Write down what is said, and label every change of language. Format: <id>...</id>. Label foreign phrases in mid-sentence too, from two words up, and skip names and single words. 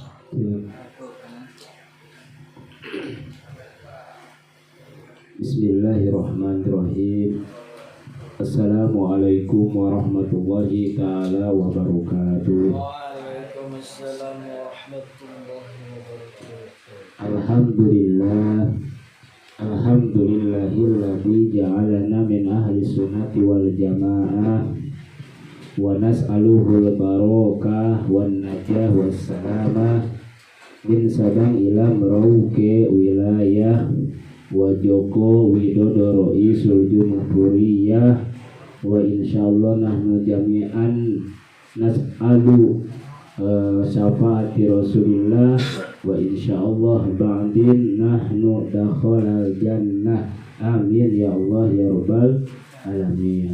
<ar>Bismillahirrahmanirrahim. السلام عليكم ورحمة الله تعالى وبركاته. وعليكم السلام ورحمة الله وبركاته. الحمد لله الذي جعلنا من أهل السنة والجماعة ونسأله البركة والنجاح والسلامة من سابانج إلى ميراوكي ولاية وجوكو ويدودو رئيس الجمهورية وإن شاء الله نحن جميعا نسأل شفاعة رسول الله وإن شاء الله بعدين نحن دخلنا الجنة آمين يا الله يا رب العالمين.</ar>